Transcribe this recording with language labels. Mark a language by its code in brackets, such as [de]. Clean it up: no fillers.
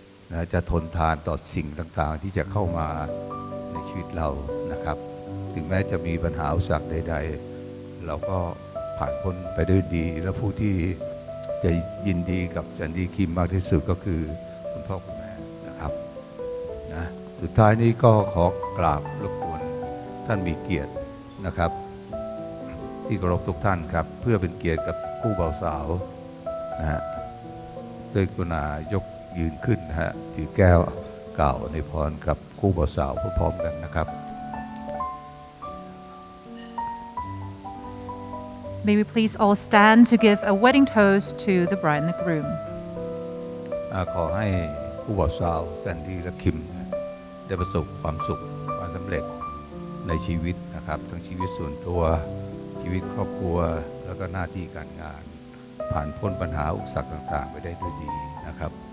[th] นะจะทนทานต่อสิ่งต่างๆที่จะเข้ามาในชีวิตเรานะครับถึงแม้จะมีปัญหาอุปสรรคใดๆเราก็ผ่านพ้นไปด้วยดีและผู้ที่จะยินดีกับแซนดี้คิมมากที่สุดก็คือคุณพ่อคุณแม่นะครับนะสุดท้ายนี้ก็ขอกราบรบกวนท่านมีเกียรตินะครับ ที่เคารพทุกท่านครับเพื่อเป็นเกียรติกับคู่บ่าวสาวนะฮะด้วยกรุณายกยืนขึ้นนะฮะถือแก้วกล่าวในพรกับคู่บ่าวสาวพร้อมๆกันนะครับ [en] May we please all stand to give a wedding toast to the bride and the groom. [th] ขอให้คู่บ่าวสาวแซนดี้และคิมได้ประสบความสุขความสำเร็จในชีวิตนะครับทั้งชีวิตส่วนตัวชีวิตครอบครัวแล้วก็หน้าที่การงานผ่านพ้นปัญหาอุปสรรคต่างๆไปได้ด้วยดีนะครับ